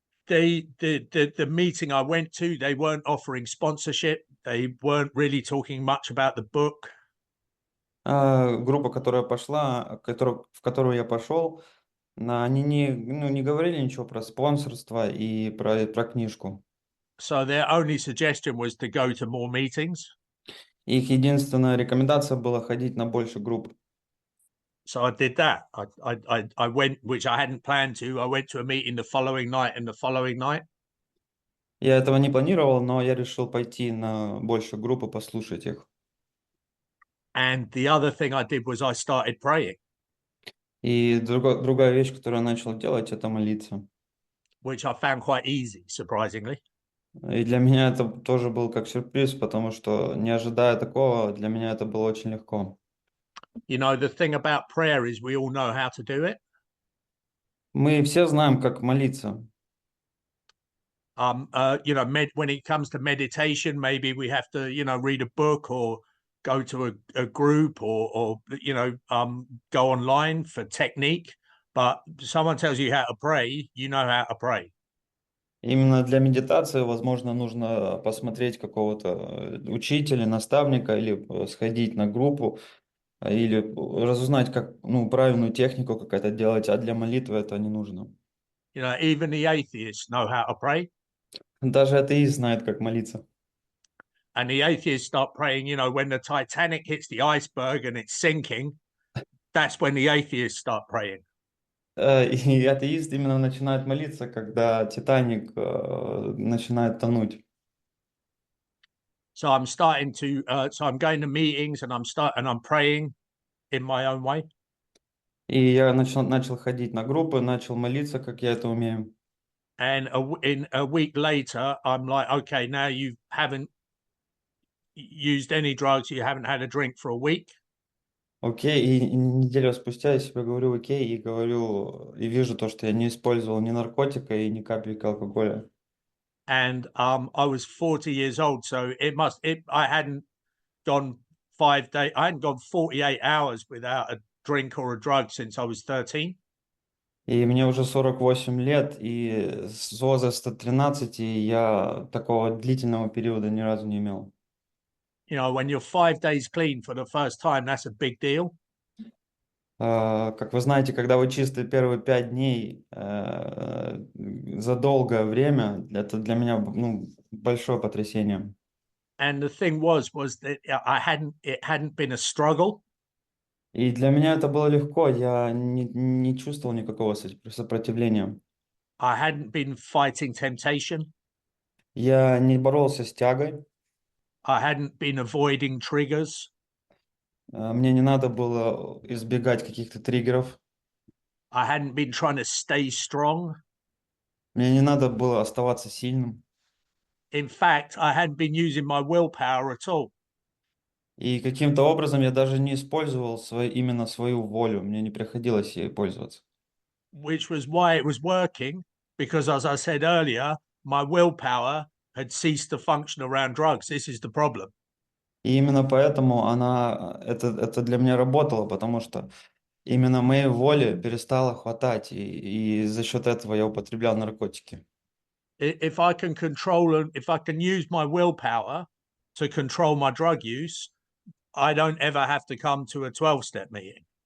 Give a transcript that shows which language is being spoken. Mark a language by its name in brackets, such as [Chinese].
[English] the meeting I went to, they weren't offering sponsorship. They weren't really talking much about the book. [Russian] группа, в которую я пошел, они не говорили ничего про спонсорство и про книжку. [English] So their only suggestion was to go to more meetings. [Russian] Их единственная рекомендация была ходить на больше групп. [English] So I did that. I went, which I hadn't planned to. I went to a meeting the following night and the following night. [Russian] Я этого не планировал, но я решил пойти на больше групп и послушать их. [English] And the other thing I did was I started praying, [Russian] И другая вещь, которую я начал делать, это молиться. [English] which I found quite easy, surprisingly. [Russian] И для меня это тоже был как сюрприз, потому что, не ожидая такого, для меня это было очень легко. [English] The thing about prayer is we all know how to do it. [Russian] Мы все знаем, как молиться. [English] When it comes to meditation, maybe we have to, read a book or go to a group or go online for technique. But someone tells you how to pray, you know how to pray. [Russian] Именно для медитации, возможно, нужно посмотреть какого-то учителя, наставника или сходить на группу, или разузнать, как, правильную технику, как это делать, а для молитвы это не нужно. [English] Even the atheists know how to pray. [Russian] Даже атеист знает, как молиться. [English] And the atheists start praying, when the Titanic hits the iceberg and it's sinking, that's when the atheists start praying. [Russian] И атеист именно начинает молиться, когда Титаник начинает тонуть. [English] So I'm going to meetings and I'm praying in my own way. [Russian] И я начал ходить на группы, начал молиться, как я это умею. [English] And in a week later, I'm like, okay, now you haven't used any drugs, you haven't had a drink for a week. [Russian] Окей, и неделю спустя я себе говорю окей, и говорю, и вижу то, что я не использовал ни наркотика и ни капельки алкоголя. [English] And I was 40 years old, so I hadn't gone 5 days, I hadn't gone 48 hours without a drink or a drug since I was 13. [Russian] И мне уже 48 лет, и с возраста 13 я такого длительного периода ни разу не имел. [English] When you're 5 days clean for the first time, that's a big deal. [Russian] Как вы знаете, когда вы чисты первые 5 дней за долгое время, это для меня большое потрясение. [English] And the thing was that it hadn't been a struggle. [Russian] И для меня это было легко, я не чувствовал никакого сопротивления. [English] I hadn't been fighting temptation. [Russian] Я не боролся с тягой, [English] I hadn't been avoiding triggers. [Russian] мне не надо было избегать каких-то триггеров. [English] I hadn't been trying to stay strong. [Russian] Мне не надо было оставаться сильным. [English] In fact, I hadn't been using my willpower at all. [Russian] И каким-то образом я даже не использовал именно свою волю. Мне не приходилось ей пользоваться. [English] Which was why it was working, because as I said earlier, my willpower had ceased to function around drugs. This is the problem. [Russian] И именно поэтому это для меня работало, потому что именно моей воли перестало хватать, и за счет этого я употреблял наркотики. [English] If I can control and if I can use my willpower to control my drug use, I don't ever have to come to a 12-step meeting.